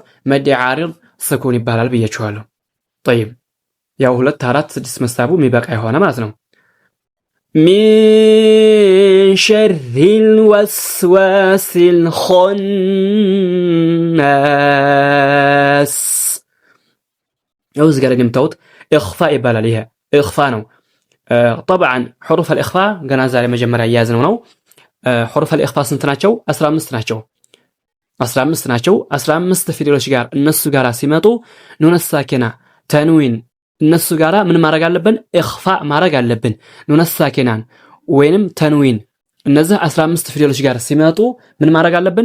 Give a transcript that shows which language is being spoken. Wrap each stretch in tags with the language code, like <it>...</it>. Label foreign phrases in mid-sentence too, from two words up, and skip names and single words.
<ar>مد عارض سكون</ar> <am>ይባላል ብያችኋለሁ። طيب ያው 2 4 6 መሳቡ የሚበቃ የሆነ ማለት ነው።</am> <ar>من شر الوسواس الخناس</ar> <am>ያው እዚህ ጋር እንደምታዩት ኢኽፋ ይባላል። ይሄ ኢኽፋ ነው።</am> <ar>طبعا حروف الاخفاء</ar> <am>ገና ዛሬ መጀመሪያ ያያዝነው ነው።</am> <ar>حروف الاخفاء</ar> <am>ስንት ናቸው? 15 ናቸው። 15 ፊደሎች ጋር እነሱ ጋር ሲመጡ</am> <ar>نون ساكنة</ar> <am>ተንዊን እነሱ ጋራ ምን ማድረግ አለብን? ኢኽፋ ማድረግ አለብን። ኑን ሳኪናን ወይንም ተንዊን እነዚህ 15 ፊደሎች ጋር ሲመጡ ምን ማድረግ አለብን?</am>